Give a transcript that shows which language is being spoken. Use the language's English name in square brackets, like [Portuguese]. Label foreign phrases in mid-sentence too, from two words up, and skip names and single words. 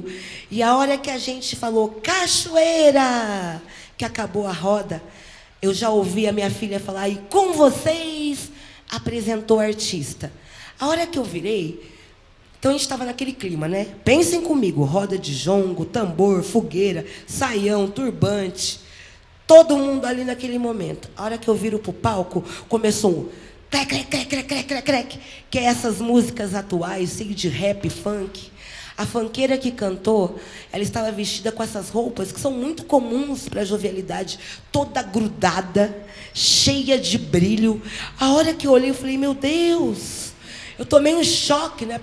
[Portuguese] E a hora que a gente falou, cachoeira, que acabou a roda, eu já ouvi a minha filha falar, e com vocês, apresentou o artista. A hora que eu virei, então a gente estava naquele clima, né? Pensem comigo, roda de jongo, tambor, fogueira, saião, turbante, todo mundo ali naquele momento. A hora que eu viro para o palco, começou um crec, crec, crec, crec, crec, crec, crec, que é essas músicas atuais, assim, de rap, funk. A funkeira que cantou, ela estava vestida com essas roupas que são muito comuns para a jovialidade, toda grudada, cheia de brilho. A hora que eu olhei, eu falei, meu Deus, eu tomei um choque, né?